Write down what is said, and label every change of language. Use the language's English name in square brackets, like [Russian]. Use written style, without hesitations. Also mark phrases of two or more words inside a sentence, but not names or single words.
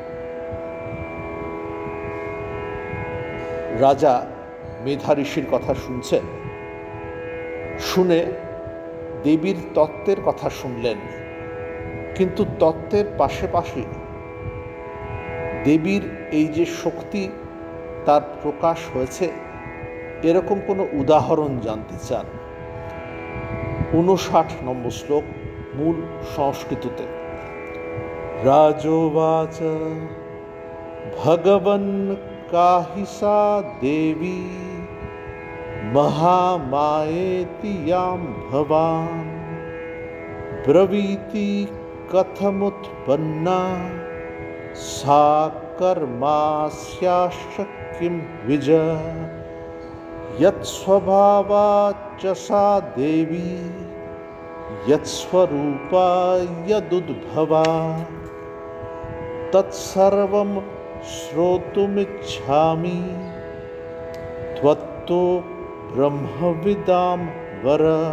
[Bangla] রাজা মেধা ঋষির কথা শুনছেন, শুনে দেবীর তত্ত্বের কথা শুনলেন, কিন্তু তত্ত্বের পাশাপাশি দেবীর এই যে শক্তি তার প্রকাশ হয়েছে এরকম কোনো উদাহরণ জানতে চান। 59 নম্বর শ্লোক মূল সংস্কৃততে। [Sanskrit] রাজোবাচ ভগবন কাহি সা দেবী महामायेति यां भवान् ब्रवीति कथमुत्पन्ना सा कर्मास्याश्च किं विजय यत्स्वभावाच्च सा देवी यत्स्वरूपा यदुद्भवा तत्सर्वं श्रोतुमिच्छामि त्वत्तो ब्रह्मविदां वर।